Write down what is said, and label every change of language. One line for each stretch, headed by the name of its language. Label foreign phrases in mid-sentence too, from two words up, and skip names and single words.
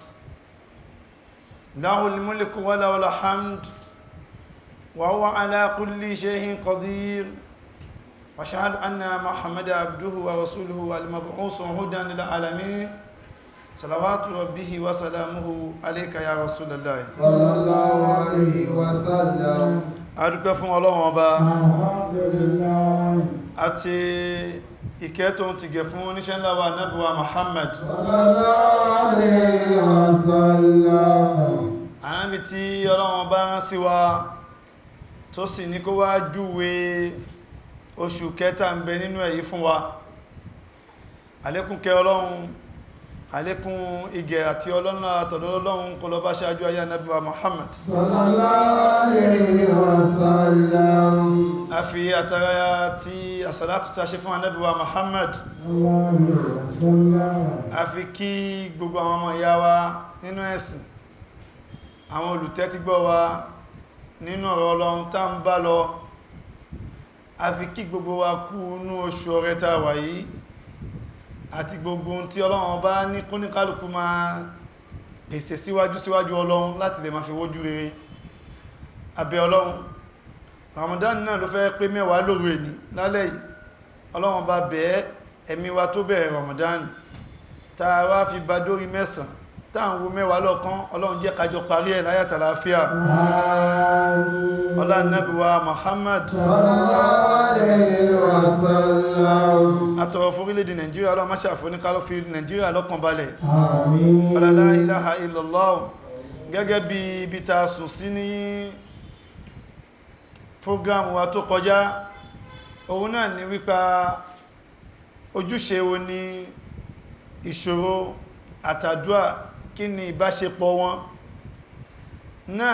Arabic: له الملك وله الحمد وهو على كل شيء قدير وأشهد أن محمد عبده ورسوله المبعوث هدى للعالمين صلوات ربه وسلامه عليك يا رسول الله صلى الله عليه وسلم.
Yoruba: adúpẹ́ fún Ọlọ́run Ọba alhamdulillah àti ìkẹ́ tó ti gẹ̀ fún oníṣẹ́ ńlá wa Ànábì wa Muhammad
Arabic: صلى الله عليه وسلم.
Yoruba: Ànábì tí Ọlọ́run Ọba rán sí wa tó sì ní kó wá júwe oṣù kẹta ń bẹ nínú èyí fún wa. Àlékún kẹ́ Ọlọ́run, àlékún ìgẹ̀ àti Ọlọ́run àtọ̀dọ̀ Ọlọ́run kó lọ bá ṣáájú ayé Ànábì wa Muhammad
Arabic: صلى الله عليه وسلم.
Yoruba: a fi àtàrà tí àsàlátù ta ṣe fún Ànábì wa Muhammad
Arabic: صلى الله عليه وسلم.
Yoruba: a fi kí gbogbo àwọn ọmọ ìyá wa nínú ẹ̀sìn, àwọn olùtẹ́tígbọ́ wa nínú ọ̀rọ̀ Ọlọ́run tá ń bá lọ. A fi kí gbogbo wa kú inú oṣù Ọrẹ tá wà yìí àti gbogbo ohun tí Ọlọ́run bá ní kóníkálùkù máa pèsè síwájú Ọlọ́run láti lè máa fi wójú rere. Abẹ́ Ọlọ́run, Ramadan náà ló fẹ́ pé mẹ́wàá lóru èní lálẹ́ yìí. Ọlọ́run bá bẹ̀ẹ́ ẹ̀mí wa tó bẹ̀rẹ̀ Ramadan tá a wá fi bá dórí mẹ́sàn táwọn wo mẹ́wàá lọ́kàn. Ọlọ́run jẹ́ kájọ parí ẹ̀ láyàtà láàfíà. Ọlá Ànábì wa Muhammad
Arabic: صلى الله عليه وسلم.
Yoruba: àtọ̀rọ̀ fún orílẹ̀-èdè Nàìjíríà, Ọlọ́run má ṣe àfoníkálọ́ fi Nàìjíríà lọ́kàn balẹ̀. àmín.
Arabic: Ọlá لا إله إلا الله.
Yoruba: Gẹ́gẹ́ bí ibi ta sùn sí ní program wa tó kọjá, òun náà ni wípa ojúṣe wo ni ìṣòro àtàdúà, kí ni ìbáṣepọ̀ wọn náà.